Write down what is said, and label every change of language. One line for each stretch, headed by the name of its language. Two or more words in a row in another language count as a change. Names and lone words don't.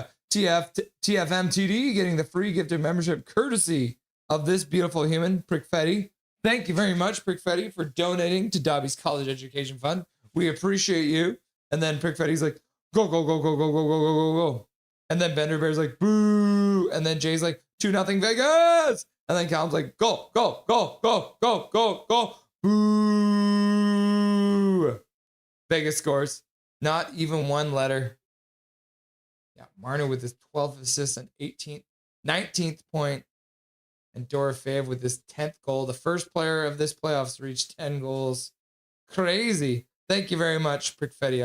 English: TFMTD getting the free gifted membership courtesy of this beautiful human, Prickfetti. Thank you very much, Prickfetti, for donating to Dobby's College Education Fund. We appreciate you. And then Prickfetti's like, go, go, go, go, go, go, go, go, go, go. And then Bender Bear's like, boo. And then Jay's like, 2-0 Vegas. And then Callum's like, go, go, go, go, go, go, go, boo. Vegas scores. Not even one letter. Yeah, Marner with his 12th assist and 19th point. And Dorofeev with his 10th goal. The first player of this playoffs to reach 10 goals. Crazy. Thank you very much, Prickfetti.